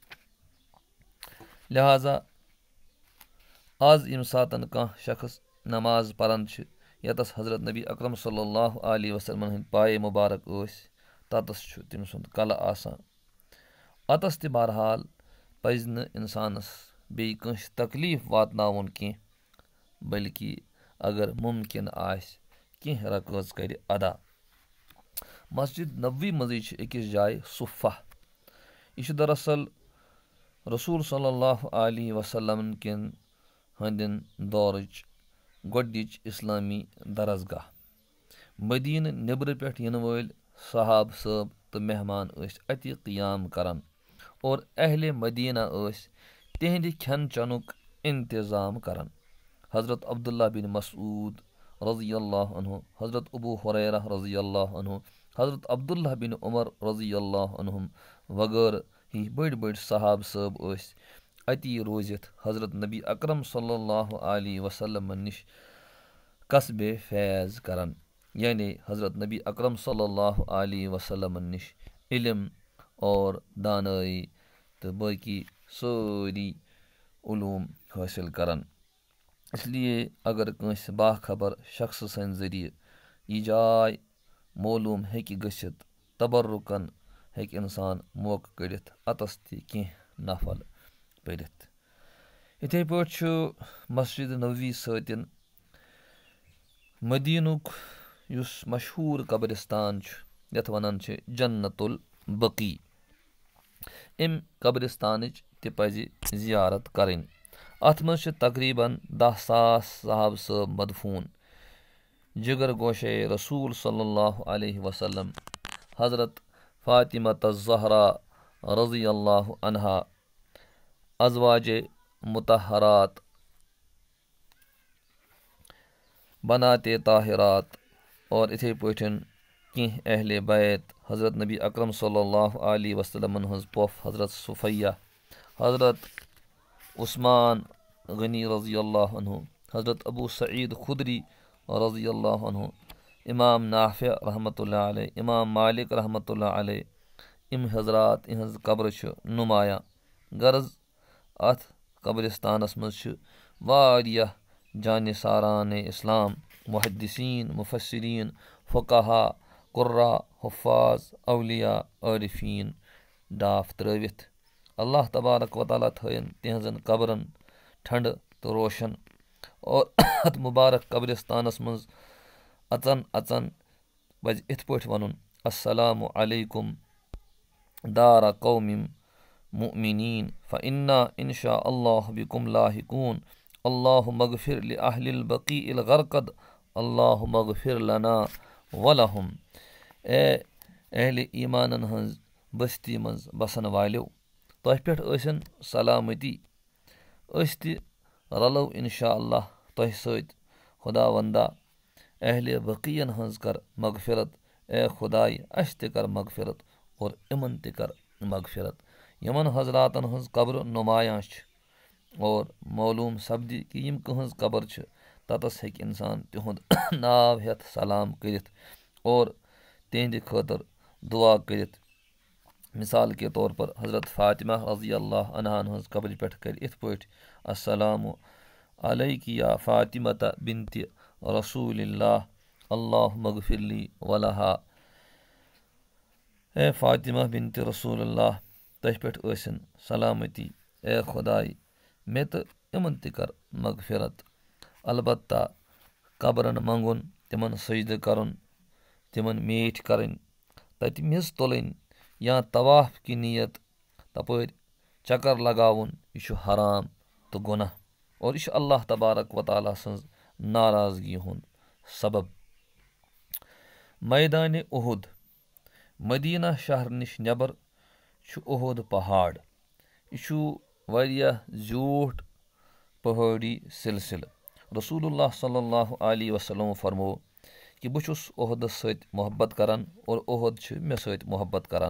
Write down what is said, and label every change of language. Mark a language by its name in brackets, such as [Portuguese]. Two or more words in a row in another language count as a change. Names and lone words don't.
[Kashmiri] लिहाजा आज यम सातन कह शख्स नमाज परान यतस हजरत नबी अकरम [Arabic] صلى الله عليه وسلم [Kashmiri] हंद पाए मुबारक ततस तम सुंद कल आसान। अतस त बहरहाल पज न इंसानस बे कंस तकलीफ वातनावन कह, बल्कि अगर मुमकिन कह रकात कर अदा। मस्जिद नबवी मजी अकिस जाय सुफ़ा। यह दरअसल रसूल [Arabic] صلى الله عليه وسلم [Kashmiri] किन हंदिन दौरच गोडनिच इस्लामी दरसगाह। मदीन निबर पे इन वल सहाब सब तो मेहमान अति क़ियाम करान और अहले मदीना तिहंद खेन चनुक इंतज़ाम करान। हज़रत अब्दुल्ला बिन मसूद [Arabic] رضي الله عنه, [Kashmiri] हज़रत अबू हुरैरा [Arabic] رضي الله عنه, [Kashmiri] हज़रत अब्दुल्ला बिन उमर [Arabic] رضي الله عنهم [Kashmiri] वगैरह ही बड़ बड़ सहाब सब अति रोजित हज़रत नबी अकरम [Arabic] صلى الله عليه وسلم [Kashmiri] निश कसबे फैज़ करान, यानी हज़रत नबी अकरम [Arabic] صلى الله عليه وسلم [Kashmiri] निश इल्म और दानाई तो बाकी सारी उलूम हासिल करान। इसलिए अगर कंस बाखबर शख्स सन जरिए यह जाय मालूम हेकि गसित तबर्रुकन हेक इंसान मौका कड़ित अतस कह नफल पढ़ित। इथे पे मस्जिद नबवी सतन मदीनुक युस मशहूर कब्रिस्तान यथ वनान जन्नतुल बकी। अम कब्रिस्तान पज जियारत करें। अथ मज तकरीबन 10,000 साहब सब मदफून। जिगर गोशे रसूल [Arabic] صلى الله عليه وسلم, [Kashmiri] हज़रत फातिमा ज़हरा [Arabic] رضي الله عنها, [Kashmiri] अज़वाजे मुतहरात, बनाते ताहिरात और इथे पठन कह अहले बैत हज़रत नबी अकरम [Arabic] صلى الله عليه وسلم [Kashmiri] हज पोफ हज़रत सुफैया, हज़रत उस्मान गनी [Arabic] رضي الله عنه, [Kashmiri] हज़रत अबू सईद खुदरी [Arabic] رضي الله عنه, [Kashmiri] इमाम नाफि [Arabic] رحمة الله عليه, [Kashmiri] इमाम मालिक [Arabic] رحمة الله عليه, [Kashmiri] इम हजरात इहज कब्र नुमाया। गर्ज अथ कब्रिस्तानस मज वारियाह जाने सारान इस्लाम, मुहद्दिसीन, मुफस्सिरीन, फ़ुक़हा, क़ुर्रा, हुफ़्फ़ाज़, औलिया, आरिफ़ीन डाफ त्रवित। [Arabic] الله تبارك وتعالى [Kashmiri] थयन तिहजन कब्रन ठंड तो रोशन। और अत मुबारक कब्रिस्तानस मज अचन अचन पज इत पे वन [Arabic] السلام عليكم دار قوم مؤمنين فإنا إن شاء الله بكم لاحقون اللهم اغفر ل أهل البقيع الغرقد اللهم اغفر لنا ولهم. [Kashmiri] ए अहले ईमानन हंज बस्ती मज बसन वालो, तह पे सन सलामती, त रलो [Arabic] إن شاء الله [Kashmiri] तह सत। खुदा वंदा अहले बक़ीयन हंज कर मग़फ़िरत। ए खुदाई अस त कर मग़फ़िरत और इमन त कर मग़फ़िरत। यमन हजरातन हंज कब्र नुमाया और मालूम सपदि कि यम कहज कब्र ततस हेक इंसान तिहुंद नाव हेथ सलाम करित और तिहंद खतर दुआ करित। मिसाल के तौर पर हज़रत फ़ातिमा [Arabic] رضي الله عنها [Kashmiri] हंज कब्र पे कर इत पे [Arabic] السلام عليك يا فاطمة بنت رسول الله اللهم اغفر لي ولها. [Kashmiri] ए [Arabic] فاطمة بنت رسول الله, [Kashmiri] तह पे ٲسِن सलामती। ए खुदाई मे तो इमन ति कर मगफिरत। अलबत्ता कबरन मंगुन, तिमन सजद करन, तिमन मेठ करन, तत मिस तुलन या तवाफ की नीयत तपर चक्कर लगावन, यह हराम तो गुनाह, और यह [Arabic] الله تبارك وتعالى [Kashmiri] सन्ज नाराजगी हुंद सबब। मैदान उहुद, मदीना शहर निश नबर उहुद पहाड़। यह वारियाह ज़्यूठ पहाड़ी सिलसिल। रसूलुल्लाह [Arabic] صلى الله عليه وسلم [Kashmiri] फरमो कि बहुस उहुदस सत मोहब्बत करान और उहुद मे सत मोहब्बत करान।